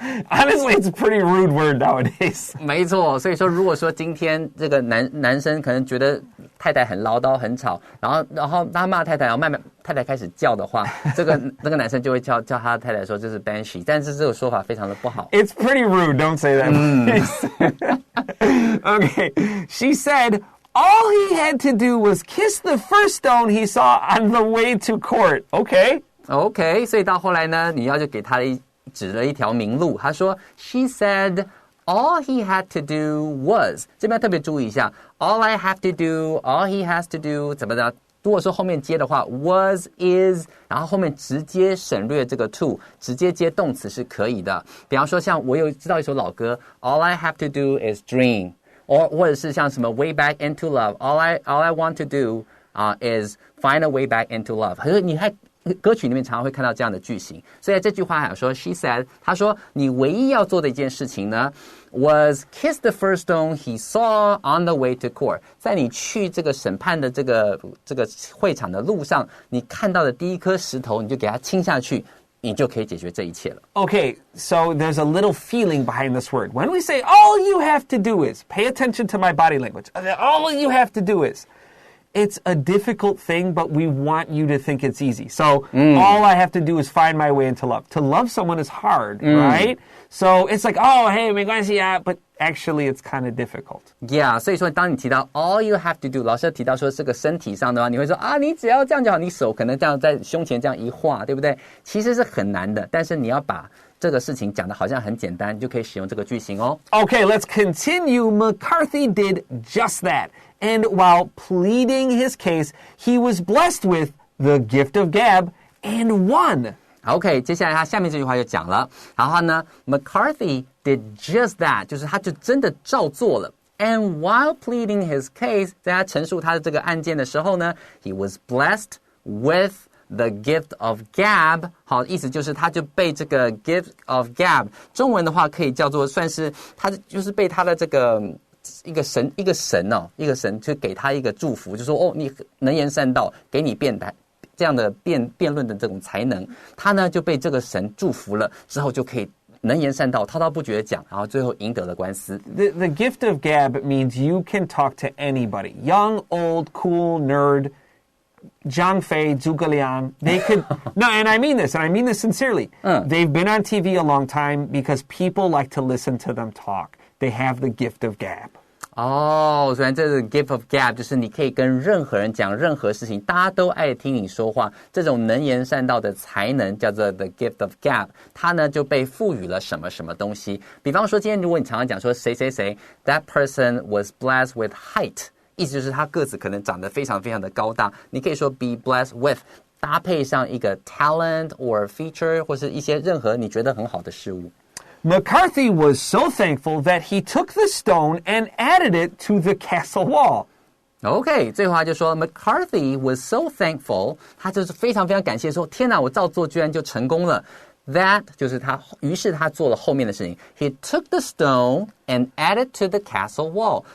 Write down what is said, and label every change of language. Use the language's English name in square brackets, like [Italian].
[English] Honestly, it's a pretty rude word nowadays. [Chinese] 没错，所以说如果说今天这个男生可能觉得太太很唠叨很吵，然后他骂太太，然后太太开始叫的话，这个男生就会叫他太太说这是 banshee， 但是这个说法非常的不好。 [English] It's pretty rude. Don't say that. Okay, she said all he had to do was kiss the first stone he saw on the way to court. [Chinese] Okay, 所以到后来呢，女妖就给他指了一条明路。他说 [English] she said all he had to do was， [Chinese] 这边特别注意一下 [English] all I have to do, [Chinese] all he has to do 怎么的，如果说后面接的话 was, is， 然后后面直接省略这个 to， 直接接动词是可以的。比方说像我知道一首老歌 [English] all I have to do is dream， [Chinese] 或者是像什么 [English] way back into love， all I want to do is find a way back into love。 [Chinese] 可是你还歌曲里面常常会看到这样的句型，所以这句话还有说 [English] she said， [Chinese] 她说你唯一要做的一件事情呢 [English] was kiss the first stone he saw on the way to court， [Chinese] 在你去这个审判的这个会场的路上，你看到的第一颗石头你就给它亲下去，你就可以解决这一切了。 [English] Okay, so there's a little feeling behind this word. When we say all you have to do is, pay attention to my body language. All you have to do is, it's a difficult thing, but we want you to think it's easy. So all I have to do is find my way into love. To love someone is hard, right? So it's like, oh, hey, [Chinese] 没关系啊, [English] but actually it's kind of difficult. [Chinese] Yeah, 所以说当你提到 [English] all you have to do， [Chinese] 老师提到说这个身体上的话，你会说你只要这样就好，你手可能这样在胸前这样一画，对不对？其实是很难的，但是你要把这个事情讲的好像很简单，你就可以使用这个句型哦。 [English] Okay, let's continue. McCarthy did just that. And while pleading his case, he was blessed with the gift of gab and won. [Chinese] OK, 接下来他下面这句话就讲了，然后呢 [English] McCarthy did just that, [Chinese] 就是他就真的照做了。 [English] And while pleading his case, [Chinese] 在他陈述他的这个案件的时候呢 [English] he was blessed with the gift of gab. [Chinese] 好，意思就是他就被这个 gift of gab, 中文的话可以叫做算是他就是被他的这个一个神就给他一个祝福，就说哦，你能言善道，给你这样的辩论的这种才能，他呢就被这个神祝福了，之后就可以能言善道，滔滔不绝地讲，然后最后赢得了官司。 [English] The gift of gab means you can talk to anybody. Young, old, cool, nerd, Zhang Fei, Zhuge Liang. They could... No, and I mean this sincerely. They've been on TV a long time because people like to listen to them talk. They have the gift of gab. [Chinese] 哦，所以这个 gift of gab 就是你可以跟任何人讲任何事情，大家都爱听你说话，这种能言善道的才能叫做 the gift of gab， 它呢就被赋予了什么什么东西。比方说今天如果你常常讲说谁谁谁 [English] that person was blessed with height， [Chinese] 意思就是他个子可能长得非常非常的高大，你可以说 [English] be blessed with， [Chinese] 搭配上一个 talent or feature 或是一些任何你觉得很好的事物。 [English] McCarthy was so thankful that he took the stone and added it to the castle wall. [Chinese] OK, 最后他就说 [English] McCarthy was so thankful, [Chinese] 他就是非常非常感谢说天哪，我照做居然就成功了。 That 就是他，于是他做了后面的事情。 [English] He took the stone and added to the castle wall.